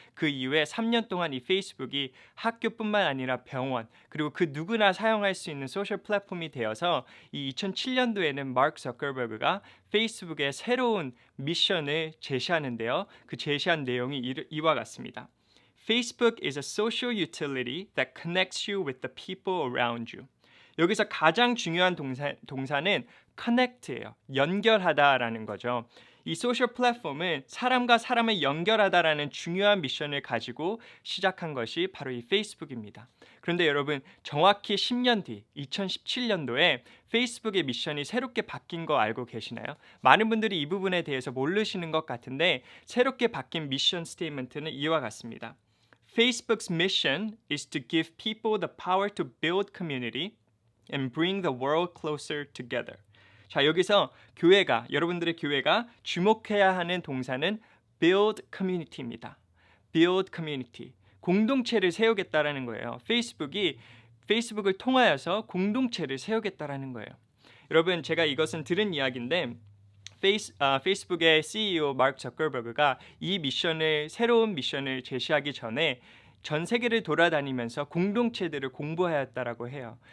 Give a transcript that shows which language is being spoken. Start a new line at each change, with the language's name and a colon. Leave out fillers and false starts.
Korean: 그 이후에 3년 동안 이 페이스북이 학교뿐만 아니라 병원, 그리고 그 누구나 사용할 수 있는 소셜 플랫폼이 되어서 이 2007년도에는 마크 저커버그가 페이스북의 새로운 미션을 제시하는데요. 그 제시한 내용이 이와 같습니다.
English: Facebook is a social utility that connects you with the people around you.
Korean: 여기서 가장 중요한 동사는 connect예요. 연결하다라는 거죠. 이 소셜 플랫폼은 사람과 사람을 연결하다라는 중요한 미션을 가지고 시작한 것이 바로 이 페이스북입니다. 그런데 여러분, 정확히 10년 뒤 2017년도에 페이스북의 미션이 새롭게 바뀐 거 알고 계시나요? 많은 분들이 이 부분에 대해서 모르시는 것 같은데, 새롭게 바뀐 미션 스테이트먼트는 이와 같습니다.
English: Facebook's mission is to give people the power to build community and bring the world closer together.
Korean: 자, 여기서 여러분들의 교회가 주목해야 하는 동사는
English: build community
Korean: 입니다.
English: build community.
Korean: 공동체를 세우겠다라는 거예요. 페이스북을 통하여서 공동체를 세우겠다라는 거예요. 여러분, 제가 이것은 들은 이야기인데, 페이스북의 CEO 마크 저커버그가 이 새로운 미션을 제시하기 전에 전 세계를 돌아다니면서 공동체들을 공부하였다라고 해요.